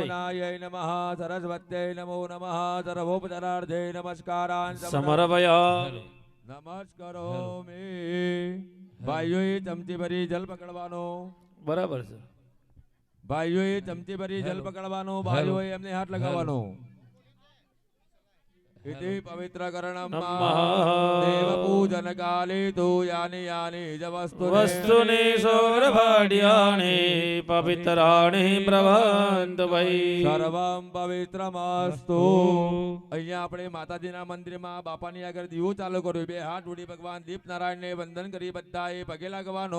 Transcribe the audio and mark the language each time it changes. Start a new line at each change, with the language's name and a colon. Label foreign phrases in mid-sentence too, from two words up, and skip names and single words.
Sanskrit: યમુનાयै નમઃ સરસ્વત્यै નમો નમઃ સર્વોપચારાર્થે નમસ્કારાન સમર્પયા.
Gujarati: નમસ્કારોમિ. ભાઈઓએ ચમચી ભરી જલ પકડવાનો. બરાબર છે. ભાઈઓએ ચમચી ભરી જલ પકડવાનો. ભાઈઓએ એમને હાથ લગાવવાનો.
Sanskrit: इति पवित्रकरणं नमः। देवपूजनकाले तु यानि यानि च વસ્તુની સૌરભાડ્યાણી પવિત્રાણી પ્રભંત વૈ. સર્વં પવિત્રમસ્તુ.
Gujarati: અહીંયા આપણે માતાજીના મંદિરમાં બાપાની આગળ દીવો ચાલુ કર્યો. બે હાથ જોડી ભગવાન દીપ નારાયણને વંદન કરી બધાએ પગે લાગવાનો.